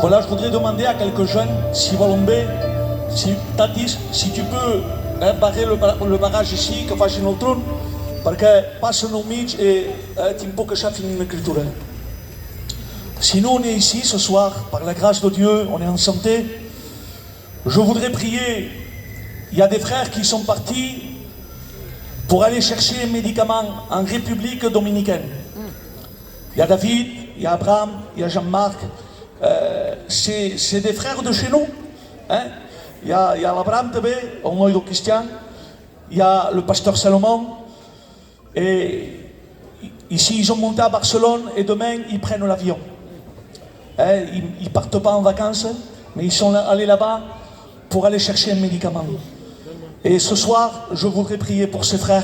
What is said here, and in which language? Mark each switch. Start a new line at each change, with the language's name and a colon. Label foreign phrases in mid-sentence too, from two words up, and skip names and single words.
French: voudrais demander à quelques jeunes, si volonté, si Tatis, si tu peux barrer le barrage ici,
Catalan: que faci un tron, perquè passen al mig i tinc por que
French: ça finisse l'écriture. Si nous on est ici ce soir, par la grâce de Dieu, on est en santé, je voudrais prier. Il y a des frères qui sont partis pour aller chercher un médicament en République dominicaine. Il y a David, il y a Abraham, il y a Jean-Marc. C'est des frères de chez nous. Hein? Il y a l'Abraham també,
Catalan: el noi del Christian.
French: Il y a le pasteur Salomon. Et ici, ils ont monté à Barcelone et demain, ils prennent l'avion. Hein? Ils ne partent pas en vacances, mais ils sont allés là-bas pour aller chercher un médicament. Et ce soir, je voudrais prier pour ces frères.